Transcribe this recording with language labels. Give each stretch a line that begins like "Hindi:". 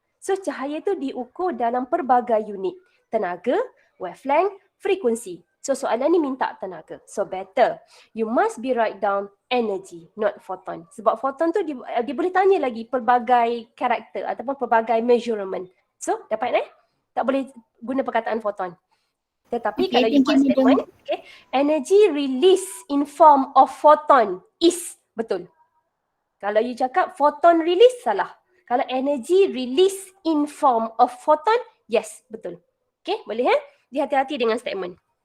Malay: So cahaya itu diukur dalam pelbagai unit. Tenaga, wavelength, frekuensi. So soalan ni minta tenaga.
English: So better you must be write down energy, not photon.
Malay: Sebab photon tu dia boleh tanya lagi pelbagai karakter ataupun pelbagai measurement. So dapat tak boleh guna perkataan photon. Tetapi kalau
English: you buat statement, okay, energy release in form of photon is betul.
Malay: Kalau you cakap
English: photon release, salah. Kalau energy release in form of photon, yes, betul.
Malay: Okay, boleh Dia hati-hati dengan statement.